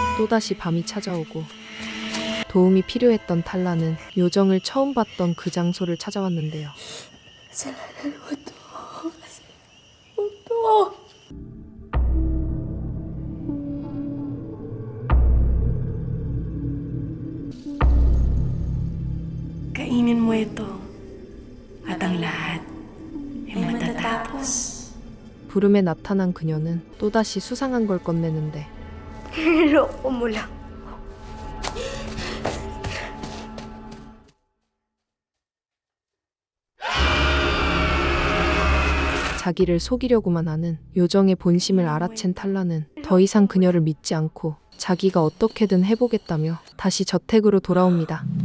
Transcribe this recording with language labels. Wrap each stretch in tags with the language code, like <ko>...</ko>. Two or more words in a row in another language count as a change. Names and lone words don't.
<ko>또다시 밤이 찾아오고 도움이 필요했던 탈라는 요정을 처음 봤던 그 장소를 찾아왔는데요.</ko> <tl>Kainin mo ito. At ang lahat ay matatapos.</tl> <ko>부름에 나타난 그녀는 또다시 수상한 걸 꺼내는데</ko> <tl>Niloko mo lang.</tl> <ko>자기를 속이려고만 하는 요정의 본심을 알아챈 탈라는 더 이상 그녀를 믿지 않고 자기가 어떻게든 해보겠다며 다시 저택으로 돌아옵니다.</ko>